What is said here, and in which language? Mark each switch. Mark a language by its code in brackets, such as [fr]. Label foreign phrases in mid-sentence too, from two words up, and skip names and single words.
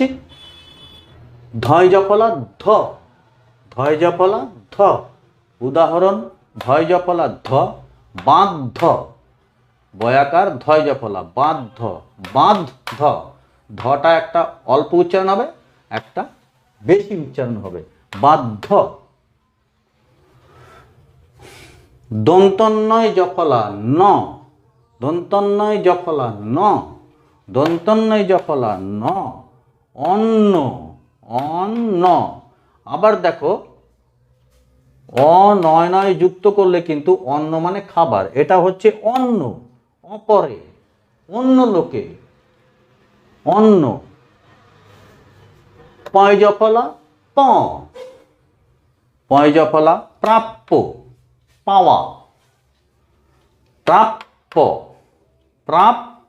[bn] ধয় জফলা ধ, ধয় জফলা ধ। উদাহরণ, ধয় জফলা ধ, বাঁধ, বয়াকার ধয় জফলা বাঁধ, বাঁধ। ধটা একটা অল্প উচ্চারণ হবে, একটা বেশি উচ্চারণ হবে, বাধ্য। দন্তন্নয় জফলা ন, দন্তন্নয় জফলা ন, দন্তন্নয় জফলা ন। অন্ন, অন্ন। আবার দেখো, অ নয় নয় যুক্ত করলে কিন্তু অন্ন মানে খাবার, এটা হচ্ছে অন্ন, অপরে, অন্য লোকে, অন্ন। পয় জফলা প, পয় জফলা প্রাপ্য, পাওয়া, প্রাপ্য, প্রাপ্য।